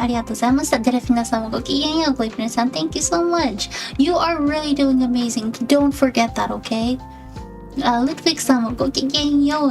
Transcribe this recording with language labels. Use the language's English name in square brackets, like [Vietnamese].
[Japanese] ありがとうございました。では皆さんもごきげんよう。 [English] グリフネさん、thank you so much. You are really doing amazing. Don't forget that, okay? [Japanese] Ludwig さんもごきげんよう。